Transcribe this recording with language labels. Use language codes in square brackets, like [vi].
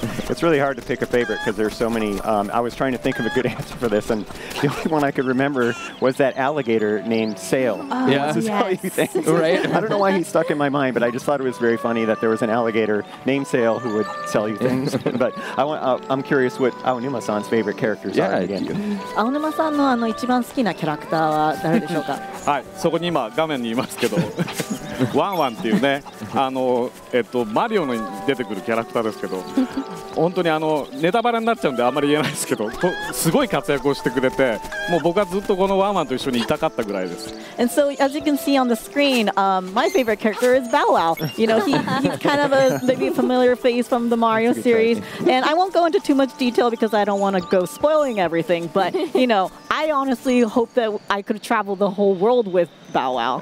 [en] It's really hard to pick a favorite because there's so many. I was trying to think of a good answer for this, and the only one I could remember was that alligator named Sail. Oh, yeah, this is how you think, right? I don't know why he stuck in my mind, but I just thought it was very funny that there was an alligator named Sail who would sell you things. But I'm curious what Aonuma-san's favorite characters are again. [ja] Aonuma-sanの一番好きなキャラクターは誰でしょうか？はい、そこに今画面にいますけど。ワンワンっていうね、マリオに出てくるキャラクターですけど、本当にネタバレになっちゃうんであんまり言えないですけど、すごい活躍をしてくれて、もう僕はずっとこのワンワンと一緒にいたかったぐらいです。 [en] And so, as you can see on the screen, my favorite character is Bow Wow. You know, he's kind of maybe a familiar face from the Mario series. And I won't go into too much detail because I don't want to go spoiling everything. But, you know, I honestly hope that I could travel the whole world with Bow Wow.